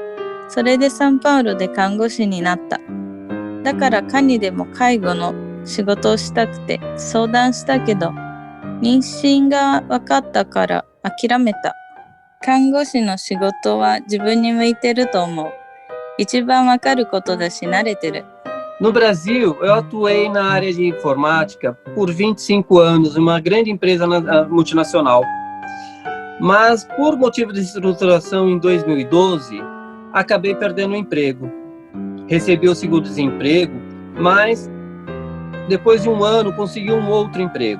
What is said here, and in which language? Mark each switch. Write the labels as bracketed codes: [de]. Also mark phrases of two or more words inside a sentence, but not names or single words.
[ja] それでサンパウロで看護師になった。だからカニでも介護の仕事をしたくて相談したけど、妊娠が分かったから諦めた。看護師の仕事は自分に向いてると思う。一番分かることだし慣れてる。 [pt] No Brasil, eu atuei na área de informática por 25 anos, em uma grande empresa multinacional. Mas, por motivo de estruturação em 2012, acabei perdendo o emprego. Recebi o seguro-desemprego, mas depois de um ano consegui um outro emprego.